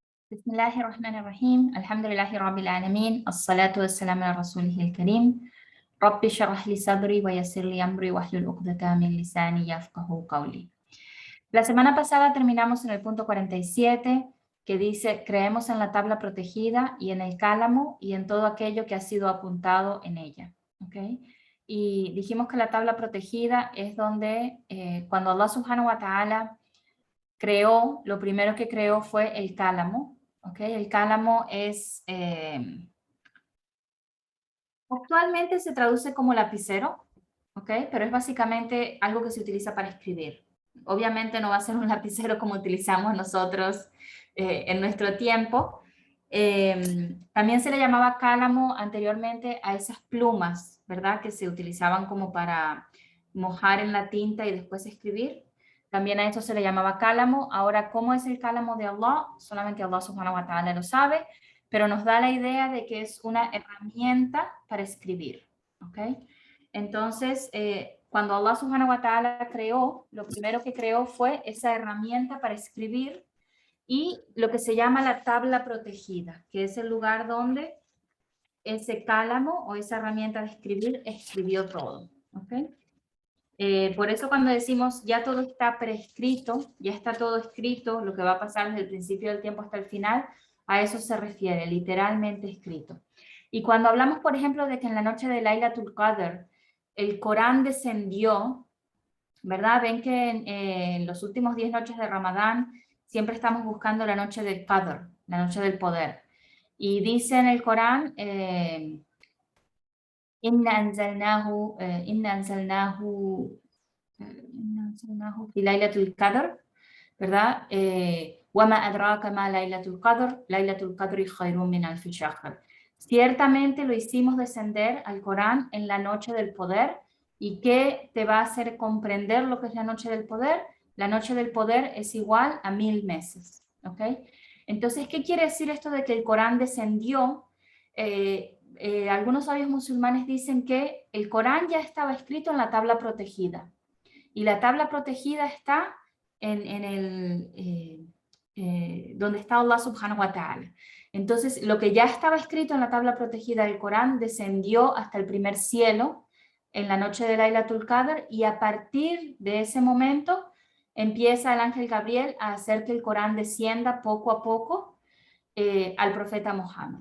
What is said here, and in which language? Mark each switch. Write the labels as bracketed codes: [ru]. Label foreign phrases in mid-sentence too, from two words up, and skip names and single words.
[ar] بسم الله الرحمن الرحيم الحمد لله رب العالمين الصلاة والسلام على رسوله الكريم رب اشرح لي صدري ويسر لي أمري واحلل عقدة من لساني يفقهوا قولي. [es] La semana pasada terminamos en el punto 47 que dice creemos en la tabla protegida y en el cálamo y en todo aquello que ha sido apuntado en ella. ¿Okay? Y dijimos que la tabla protegida es donde cuando Allah [ar] سبحانه وتعالى [es] creó, lo primero que creó fue el cálamo. ¿Okay? El cálamo es, actualmente se traduce como lapicero, ¿okay? Pero es básicamente algo que se utiliza para escribir. Obviamente no va a ser un lapicero como utilizamos nosotros en nuestro tiempo. También se le llamaba cálamo anteriormente a esas plumas, ¿verdad? Que se utilizaban como para mojar en la tinta y después escribir. También a eso se le llamaba cálamo. Ahora, ¿cómo es el cálamo de Allah? Solamente Allah [ar] سبحانه وتعالى [es] lo sabe, pero nos da la idea de que es una herramienta para escribir. ¿Ok? Entonces, cuando Allah [ar] سبحانه وتعالى [es] creó, lo primero que creó fue esa herramienta para escribir y lo que se llama la tabla protegida, que es el lugar donde ese cálamo o esa herramienta de escribir escribió todo. ¿Ok? Por eso cuando decimos ya todo está prescrito, ya está todo escrito, lo que va a pasar desde el principio del tiempo hasta el final, a eso se refiere, literalmente escrito. Y cuando hablamos, por ejemplo, de que en la noche de Laylatul Qadr el Corán descendió, ¿verdad? Ven que en los últimos 10 noches de Ramadán siempre estamos buscando la noche del Qadr, la noche del poder. Y dice en el Corán, [ar] إنا أنزلناه في ليلة القدر, ¿verdad? وما أدراك ما ليلة القدر ليلة القدر خير من ألف شهر. [es] Ciertamente lo hicimos descender al Corán en la noche del poder. ¿Y qué te va a hacer comprender lo que es la noche del poder? La noche del poder es igual a 1000 meses. ¿Ok? Entonces, ¿qué quiere decir esto de que el Corán descendió? Algunos sabios musulmanes dicen que el Corán ya estaba escrito en la tabla protegida. Y la tabla protegida está en el, donde está Allah [ar] سبحانه وتعالى. [es] Entonces, lo que ya estaba escrito en la tabla protegida del Corán descendió hasta el primer cielo en la noche de Laylatul Qadr y a partir de ese momento empieza el ángel Gabriel a hacer que el Corán descienda poco a poco al profeta Mohammed.